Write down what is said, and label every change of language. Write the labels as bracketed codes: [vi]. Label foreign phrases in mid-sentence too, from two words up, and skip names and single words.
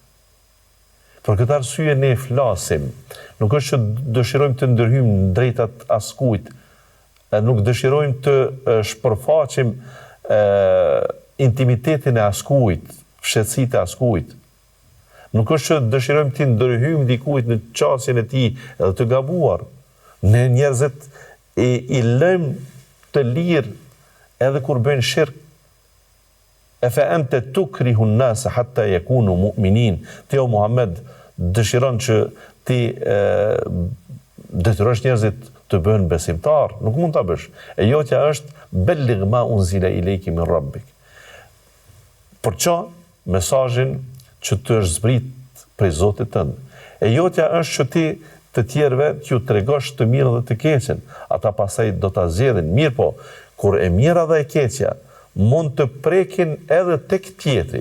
[sq] Për këtë arsye ne flasim, nuk është që dëshirojmë të ndërhyjmë në drejtat askujt, nuk dëshirojmë të shpërfaqim intimitetin e askujt, fshehtësitë e askujt. Nuk është që dëshirojmë të ndërhyjmë dikujt në qasjen e tij edhe të gabuar. Ne njerëzit i lëmë të lirë edhe kur bëjnë shirk. [ar] أفأنت تكره الناس حتى يكونوا مؤمنين. [sq] Ti o Muhammed dëshiron që ti detyrosh njerëzit të bëhen besimtar, nuk mund ta bësh. E jotja është [ar] بلغ ما أنزل إليك من ربك. [sq] Por ço mesazhin që të është zbrit prej Zotit tënd. E jotja është që ti të tjerëve t'ju tregosh të mirën dhe të keqen. Ata pastaj do ta zgjedhin. Mirë po, kur e mira dhe e keqja mund të prekin edhe tek tjetri.